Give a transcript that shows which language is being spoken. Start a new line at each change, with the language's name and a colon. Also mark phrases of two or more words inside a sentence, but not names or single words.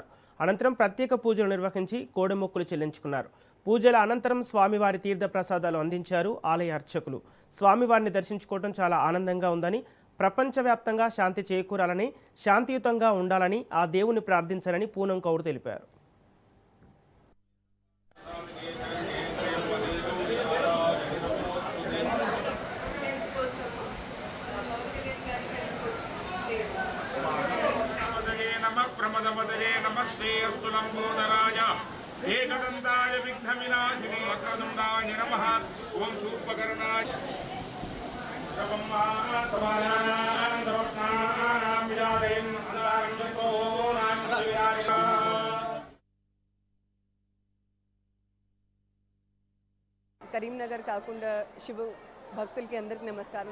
Telugu: అనంతరం ప్రత్యేక పూజలు నిర్వహించి కోడెమొక్కులు చెల్లించుకున్నారు. పూజల అనంతరం స్వామివారి తీర్థ ప్రసాదాలు అందించారు ఆలయ అర్చకులు. స్వామివారిని దర్శించుకోవడం చాలా ఆనందంగా ఉందని, ప్రపంచవ్యాప్తంగా శాంతి చేకూరాలని, శాంతియుతంగా ఉండాలని ఆ దేవుని ప్రార్థించాలని పూనం కౌర్ తెలిపారు.
Sanskrit: प्रमदपदये नमस्ते अस्तु लंबोदराय एकदन्ताय विघ्नविनाशिने वक्रतुण्डाय नमः ओं शूर्पकर्णाय
Telugu: కరీంనగర్ కాకుండా శివ భక్తులకి అందరికీ నమస్కారం.